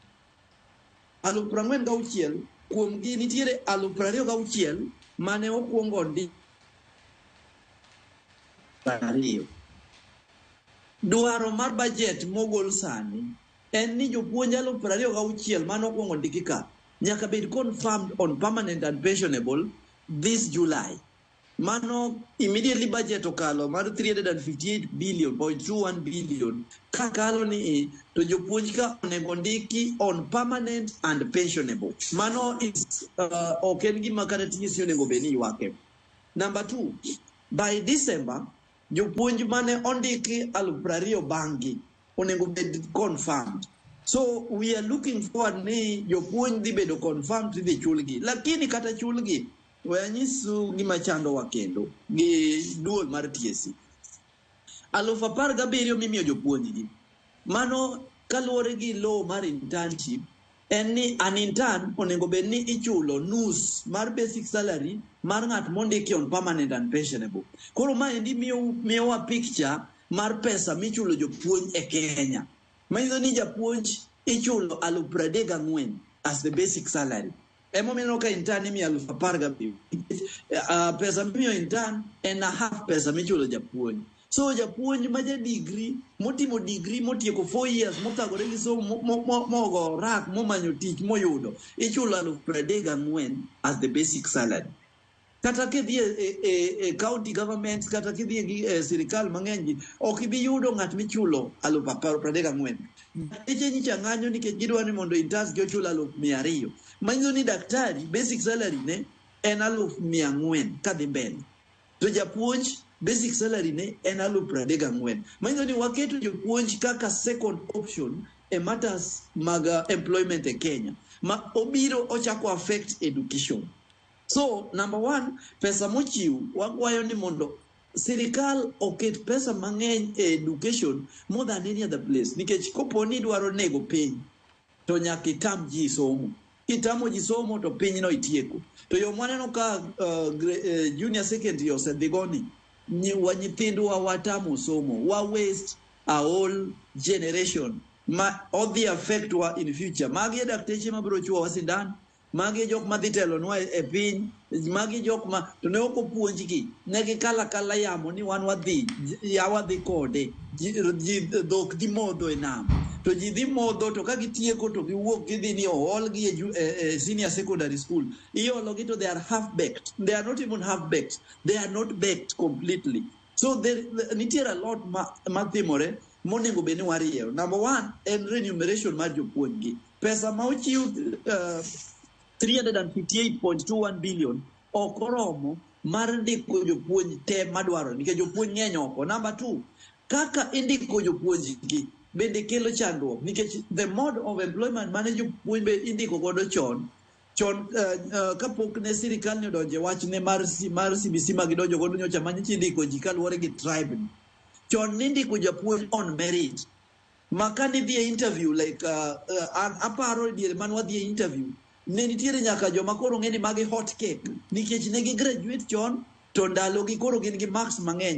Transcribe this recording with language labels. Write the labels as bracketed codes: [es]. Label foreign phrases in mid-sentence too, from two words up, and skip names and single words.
[luo] 46,000 kuomgi nitiere 26,000 mane okwongo ndi 2. Dwaro mar budget mogol sani en ni jopuonj 26,000 mane okwongo ndiki ka nyaka bed [en] confirmed on permanent and pensionable this July. [luo] Mano immediately budget okalo mar 358.21 billion. Kakalo ni to jopuonj ka onego ndiki [en] on permanent and pensionable. [luo] Mano is ok en gima kata TSC onego bed ni ywake. [en] Number 2, by December, [luo] jopuonj mane ondiki 20,000 bangi onego bed confirmed. [en] So we are looking forward [luo] ni jopuonj dhi bedo confirmed dhi chulgi. Lakini kata chulgi, wanyisu gima chando wakendo gi duol mar TSC. 17,000 mimiyo jopuonjgi. Mano kaluwore gi law mar internship, en ni an intern onego bed ni ichulo nus mar basic salary mar ng'at mondiki [en] on permanent and pensionable. [luo] Koro ma endi miyowa picture mar pesa michulo jopuonj e Kenya. Manyiso ni japuonj ichulo 34,000 [en] as the basic salary. [luo] Emomiyo ka intern imiyo 17,000. Pesa miyo intern en half pesa michulo japuonj. So japuonj ma ja degree, motimo degree, motieko 4 years, mothagore gi somo, mogo rak, momanyo tich, moyudo, ichulo 34,000 [en] as the basic salary. [luo] Kata kidhi e [en] county government, [luo] kata kidhi e sirikal mang'eny, ok ibi yudo ng'at michulo 34,000. Eche nyicha ng'anyo nikech gidwa ni mondo interns gi ochul 200,000. Manyiso ni daktari [en] basic salary [luo] ne en 100,000 kadhi mbele. To japuonj [en] basic salary [luo] ne en 34,000. Manyiso ni waketo jopuonj kaka [en] second option [luo] e matters mag employment e Kenya. Ma obiro ochako [en] affect education. [luo] So, number 1, pesa mochiw, wakwayo ni mondo sirikal oket pesa mang'eny e education [en] more than any other place. [luo] Nikech kopo ni dwaro nego piny, to nyaka itam ji somo. Kitamo ji somo to piny no itieko. To yo mwaneno ka junior secondary osedhigoni, nyithindwa watamo somo, wa [en] waste a whole generation [luo] ma odhi affect wa [en] in future. [luo] Magi e dakteche mabiro chuo wa sindan, magi jok madhi telonwa e piny, magi jok ma to ne ok opuonjgi, ne gikala yamo ni wan wadhi kode, ji dhok dhi modho e nam. To ji dhi modho to ka gitieko to giwuok gidhi ni oholgi e senior secondary school. Iologi to [en] they are half-baked. They are not even half-baked. They are not baked completely. [luo] So nitiere [en] a lot [luo] mathimore monego bed ni warieyo. Number 1 en remuneration mar jopuonjgi. Pesa ma ochiw 358.21 billion ok oromo mar ndiko jopuonj te madwaro nikech jopuonj ng'eny oko. Number 2, kaka indiko jopuonjgi bende kelo chandruok nikech [en] the mode of employment [luo] mane jopuonj be indiko godo chon kapok ne sirikal ne odonje wach ne mar CBC ma gidonjo godo nyocha manyichi ndiko ji kaluwore gi tribe. Chon nindiko japuonj [en] on merit. [luo] Maka ni dhi e interview like aparo diere man wadhi e interview ne nitiere nyaka joma koro ng'eni magi [en] hot cake [luo] nikech ne gi graduate chon to ndalo gi koro gin gi marks mang'eny.